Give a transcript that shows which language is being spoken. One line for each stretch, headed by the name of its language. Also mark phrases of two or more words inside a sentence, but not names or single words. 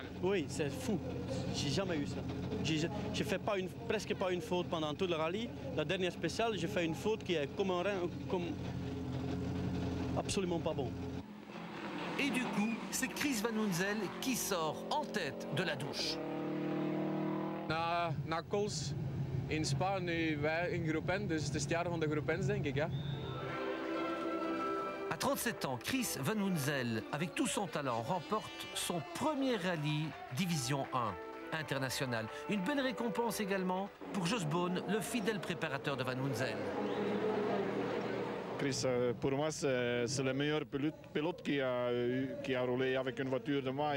French: Oui, c'est fou. J'ai jamais eu ça. J'ai fait presque pas une faute pendant tout le rallye. La dernière spéciale, j'ai fait une faute qui est comme absolument pas bon. Et du coup, c'est Chris Van Hunzel qui sort en tête de la douche.
Dutch: Na Kools in Spa, nu wij in groep N, dus het is het jaar van de groep N's, denk ik. Hè?
French: À 37 ans, Chris Van Hunzel, avec tout son talent, remporte son premier rallye Division 1 international. Une belle récompense également pour Jos Boon, le fidèle préparateur de Van Hunzel. Chris, pour moi, c'est le meilleur pilote qui a roulé avec une voiture de moi.